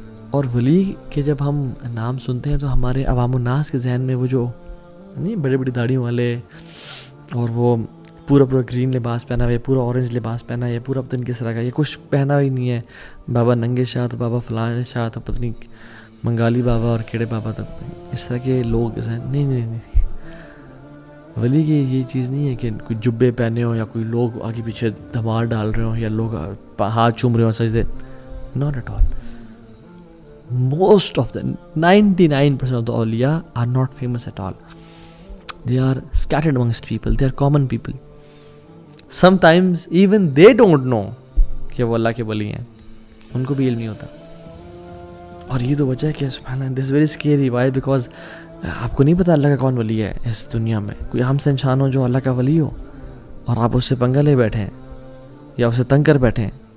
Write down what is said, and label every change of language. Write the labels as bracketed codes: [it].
[ur] اور ولی کے جب ہم نام سنتے ہیں تو ہمارے عوام الناس کے ذہن میں وہ جو نہیں بڑی بڑی داڑھیوں والے, اور وہ پورا گرین لباس پہنا ہوا, یا پورا اورنج لباس پہنا ہے, یا پورا پتہ نہیں کس طرح کا, یہ کچھ پہنا ہی نہیں ہے, بابا ننگے شاہ تو بابا فلاں شاہ تو پتہ نہیں منگالی بابا اور کیڑے بابا تو اس طرح کے لوگ نہیں. ولی کی یہ چیز نہیں ہے کہ کوئی جبے پہنے ہوں یا کوئی لوگ آگے پیچھے دھمال ڈال رہے ہوں یا لوگ ہاتھ چوم رہے ہوں سجدے. [en] Not at all. Most of the 99% of the awliya are not famous at all. They are scattered amongst people. They are common people. Sometimes even they don't know [ur] کہ وہ اللہ کے ولی ہیں, ان کو بھی علم نہیں ہوتا. اور یہ تو وجہ ہے کہ سبحان اللہ, [en] this is very scary. Why? [ur] Because آپ کو نہیں پتا اللہ کا کون ولی ہے اس دنیا میں. کوئی ہم سے انسان ہو جو اللہ کا ولی ہو اور آپ اس سے پنگا لے بیٹھے ہیں یا اسے تنگ کر بیٹھے ہیں.